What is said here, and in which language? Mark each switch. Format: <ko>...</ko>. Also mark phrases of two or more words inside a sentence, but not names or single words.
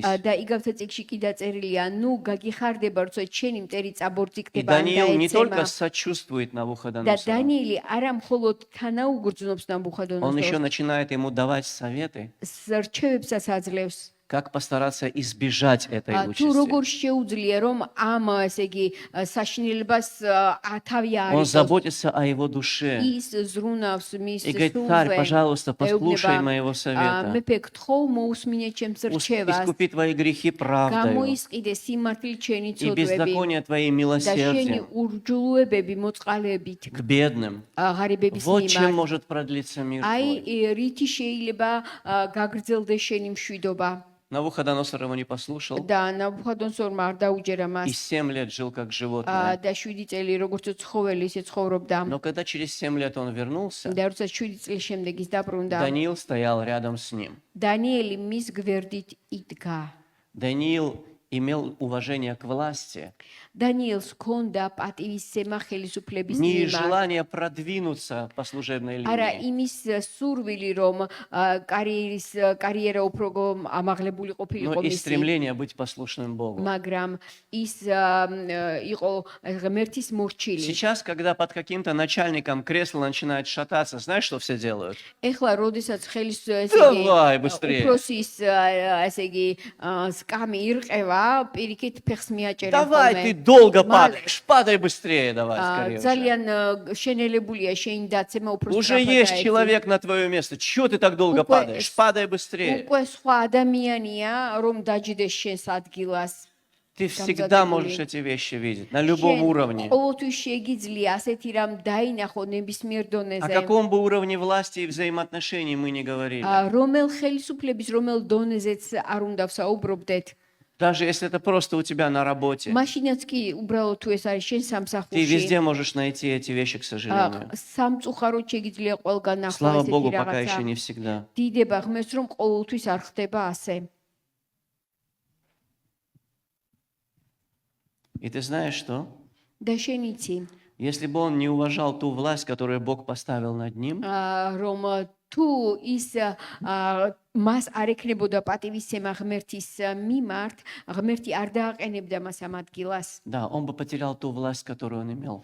<ka>და იგავთა წიგში კი დაწერილია, ნუ გაგიხარდება, როცა შენი მტერი</ka> <ru>И</ru> <ka>წაბორძიგდება ან</ka> <ru>Даниил не только</ru> <ka>დაეცემა.</ka> <ru>сочувствует</ru> <ka>და</ka> <ru>Навуходоносору,</ru> <ka>დანიელი არა მხოლოდ თანაუგრძნობს</ka> <ru>он еще</ru> <ka>ნაბუხადონოსორს,</ka> <ru>начинает ему давать советы,</ru> <ka>რჩევებსაც აძლევს.</ka> <ru>как постараться избежать этой</ru> <ka>თუ</ka> <ru>участи.</ru> <ka>როგორ შეუძლია რომ ამ ესე იგი საშინელებას თავი</ka> <ru>Он</ru> <ka>არის</ka> <ru>заботится о его душе.</ru> <ka>ის ზრუნავს მის</ka> <ru>И говорит, царь,</ru> <ka>სულზე.</ka> <ru>пожалуйста, послушай моего</ru> <ka>ეუბნება,</ka> <ru>совета.</ru> <ka>მეფე გთხოვ მოусმინე ჩემს რჩევას.</ka> <ru>Искупи твои грехи правдою.</ru> <ka>გამოისყიდე სიმართლით შენი</ka> <ru>И</ru> <ka>ცოდვები</ka> <ru>беззаконие твои</ru> <ka>და შენი</ka> <ru>милосердием</ru> <ka>ურჯულუებები მოწყალებით</ka> <ru>к бедным.</ru> <ka>ღარიბების</ka> <ru>Вот чем</ru> <ka>მიმართ.</ka> <ru>может продлиться мир</ru> <ka>აი</ka> <ru>твой.</ru> <ka>რითი შეიძლება გაგრძელდეს შენი მშვიდობა</ka> <ru>Навуходоносор его не послушал</ru> <ka>და ნაბუხადონსორმა არ დაუჯერა</ka> <ru>и</ru> <ka>მას</ka> <ru>7 лет жил как животное.</ru> <ka>და 7 წელი როგორც ცხოველი ისე ცხოვრობდა</ka> <ru>Но когда через 7 лет он вернулся,</ru> <ka>და როცა 7 წლის შემდეგ ის დაბრუნდა</ka> <ru>Даниил стоял рядом с ним.</ru> <ka>დანიელი მის გვერდით იდგა</ka> <ru>Даниил имел уважение к власти,</ru> <ka>დანიელს ჰქონდა პატივისცემა ხელისუფლების</ka> <ru>не</ru> <ka>მიმართ</ka> <ru>желание продвинуться по служебной</ru> <ka>არა</ka> <ru>линии,</ru> <ka>იმის სურვილი რომ კარიერა უფრო ამაღლებული</ka> <ru>но</ru> <ka>ყოფილიყო</ka> <ru>и</ru> <ka>მისი</ka> <ru>стремление быть послушным Богу.</ru> <ka>მაგრამ ის იყო ღმერთის მორჩილი</ka> <ru>Сейчас, когда под каким-то начальником кресло начинает шататься, знаешь, что все делают?</ru> <ka>ეხლა როდესაც ხელის</ka> <ru>Давай, быстрее.</ru> <ka>უფროსის ესე იგი სკამი ირყევა პირიქით ფეხს მიაჭერა</ka> <ru>Давай, ты долго падаешь, падай быстрее, давай, скорее. Уже.</ru> <ka>ძალიან შენელებულია შენი დაცემა უფრო</ka> <ru>Уже есть человек на твое место. Чего ты так долго</ru> <ka>Უკვე</ka> <ru>падаешь? Падай быстрее.</ru> <ka>უკვე სხვა ადამიანია რომ დაჯდეს შენს ადგილას</ka> <ru>Ты всегда можешь эти вещи видеть, на любом уровне.</ru> <ka>ყოველთვის შეგიძლია ასეთი რამ დაინახო ნებისმიერ</ka> <ru>О</ru> <ka>დონეზე</ka> <ru>каком бы уровне власти и взаимоотношений мы не говорили.</ru> <ka>რომელ ხელისუფლების რომელ დონეზეც არ უნდა ვსაუბრობდეთ</ka> <ru>Даже если это просто у тебя на работе.</ru> <ka>მაშინაც კი უბრალოდ თუ ეს არის შენ</ka> <ru>Ты</ru> <ka>სამსახურში</ka> <ru>везде можешь найти эти вещи, к сожалению.</ru> <ka>სამწუხაროდ შეგიძლია ყველგან ნახო</ka> <ru>Слава</ru> <ka>ესეთი</ka> <ru>Богу, пока</ru> <ka>რაღაცა</ka> <ru>еще не всегда.</ru> <ka>დიდება ღმერთს რომ ყოველთვის არ ხდება ასე</ka> <ru>И ты знаешь что?</ru> <ka>და შენ იცი</ka> <ru>Если бы он не уважал ту власть, которую Бог поставил над ним,</ru> <ka>რომ თუ ის მას არ ეკნებოდა პატივისცემა ღმერთის მიმართ, ღმერთი არ დააყენებდა მას ამ ადგილას.</ka> <ru>да, он бы потерял ту власть, которую он имел.</ru>